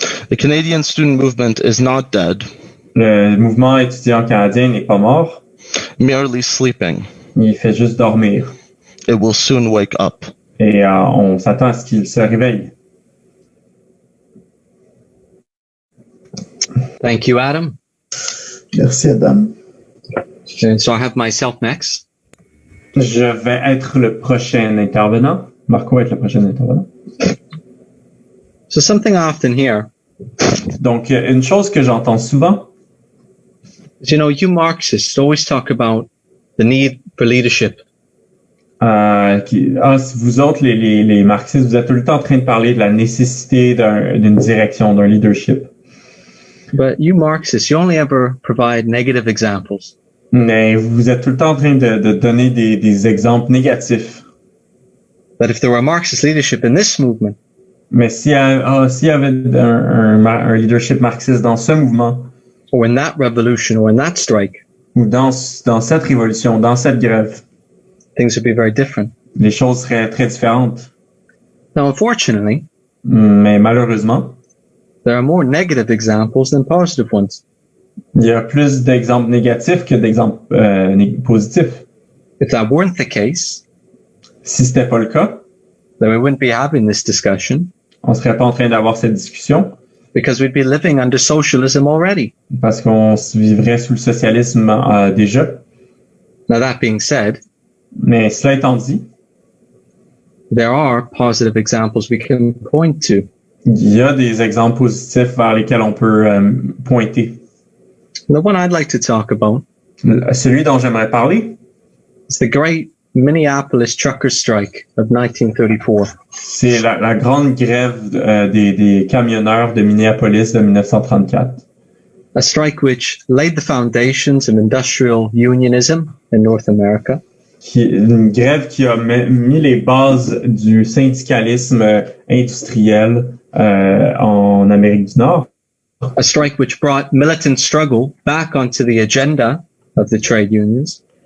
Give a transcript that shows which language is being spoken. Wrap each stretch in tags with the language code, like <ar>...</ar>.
<en>The Canadian student movement is not dead.</en> <fr>Le mouvement étudiant canadien n'est pas mort.</fr> <en>Merely sleeping.</en> <fr>Il fait juste dormir.</fr> <en>It will soon wake up.</en> <fr>Et on s'attend à ce qu'il se réveille.</fr> <en>Thank you, Adam.</en> <fr>Merci, Adam.</fr> <en>So I have myself next.</en> <fr>Je vais être le prochain intervenant. Marco va être le prochain intervenant.</fr> <en>So something I often hear.</en> <fr>Donc, une chose que j'entends souvent.</fr> <en>You know, you Marxists always talk about the need for leadership.</en> <fr>Vous autres, les marxistes, vous êtes tout le temps en train de parler de la nécessité d'une direction, d'un leadership.</fr> <en>But you Marxists, you only ever provide negative examples.</en> <fr>Mais vous êtes tout le temps en train de donner des exemples négatifs.</fr> <en>But if there were Marxist leadership in this movement,</en> <fr>mais s'il y avait un leadership marxiste dans ce mouvement,</fr> <en>or in that revolution, or in that strike,</en> <fr>ou dans cette révolution, dans cette grève,</fr> <en>things would be very different.</en> <fr>Les choses seraient très différentes.</fr> <en>Now, unfortunately,</en> <fr>mais malheureusement,</fr> <en>there are more negative examples than positive ones.</en> <fr>Il y a plus d'exemples négatifs que d'exemples positifs.</fr> <en>If that weren't the case,</en> <fr>si c'était pas le cas,</fr> <en>then we wouldn't be having this discussion.</en> <fr>On serait pas en train d'avoir cette discussion.</fr> <en>Because we'd be living under socialism already.</en> <fr>Parce qu'on vivrait sous le socialisme déjà.</fr> <en>Now that being said,</en> <fr>mais cela étant dit,</fr> <en>there are positive examples we can point to.</en> <fr>Il y a des exemples positifs vers lesquels on peut pointer.</fr> <en>The one I'd like to talk about,</en> <fr>celui dont j'aimerais parler,</fr> <en>is the great Minneapolis trucker strike of 1934.</en> <fr>C'est la grande grève des camionneurs de Minneapolis de 1934.</fr> <en>A strike which laid the foundations of industrial unionism in North America.</en> <fr>Une grève qui a mis les bases du syndicalisme industriel en Amérique du Nord.</fr> <en>A strike which brought militant struggle back onto the agenda of the trade unions.</en>